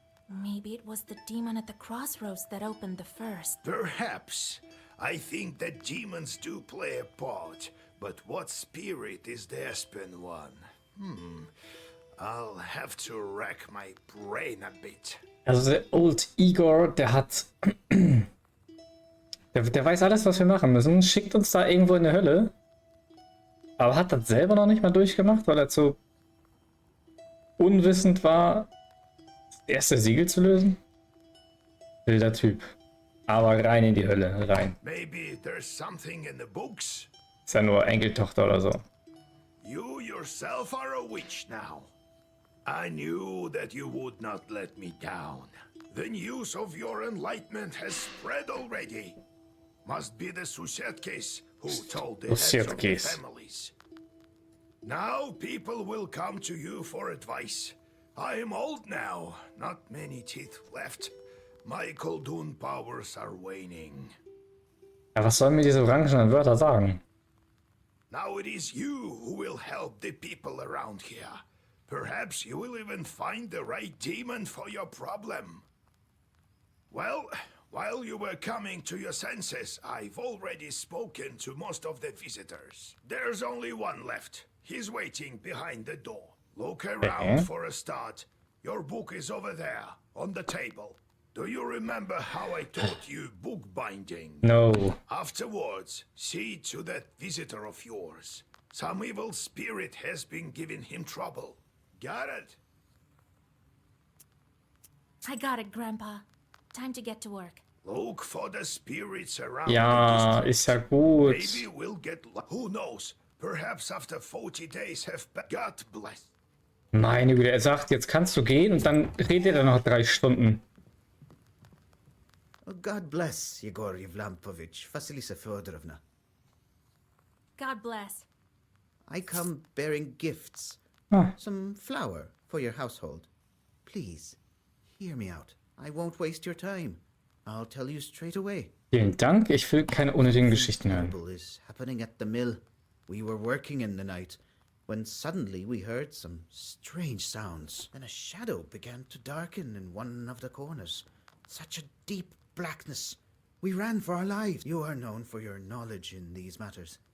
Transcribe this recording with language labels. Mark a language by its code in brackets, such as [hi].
[en] Maybe it was the demon at the crossroads that opened the first. Perhaps. I think that demons do play a part, but what spirit is the aspen one? I'll have to rack my brain a bit. [de] Also der Old Igor, der hat... der weiß alles, was wir machen müssen. Schickt uns da irgendwo in die Hölle. Aber hat das selber noch nicht mal durchgemacht, weil er zu unwissend war, das erste Siegel zu lösen? Wilder Typ. Aber rein in die Hölle, rein. [en] Maybe there's something in the books. [de] Ist ja nur Enkeltochter oder so. [en] You yourself are a witch now. I knew that you would not let me down. The news of your enlightenment has spread already. Must be the Susetkis who told the heads of the Susetkis. families. Now people will come to you for advice. I am old now, not many teeth left. My Koldun powers are waning. [de] Ja, was sollen mir diese orangenen Wörter sagen? [en] Now it is you who will help the people around here. Perhaps you will even find the right demon for your problem. Well, while you were coming to your senses, I've already spoken to most of the visitors. There's only one left. He's waiting behind the door. Look around for a start. Your book is over there, on the table. Do you remember how I taught you bookbinding? No. Afterwards, see to that visitor of yours. Some evil spirit has been giving him trouble. Got it? I got it, Grandpa. Time to get to work. Look for the spirits around [de] Ja, [en] the [de] ist ja [en] district. [de] gut. [en] Maybe we'll get who knows? Perhaps after 40 days have God bless. [de] Meine Güte, er sagt, jetzt kannst du gehen und dann redet er noch 3 Stunden. [en] God bless, Yegor Yevlampovich, Vasilisa Fyodorovna. God bless. I come bearing gifts. Ah. Some flour for your household. Please, hear me out. I won't waste your time. I'll tell you straight away. [de] Vielen Dank, ich will keine unnötigen Geschichten hören. [en] Terrible is happening at the mill. We were working in the night, when suddenly we heard some strange sounds. Then a shadow began to darken in one of the corners. Such a deep blackness. We ran for our lives. You are known for your knowledge in these matters.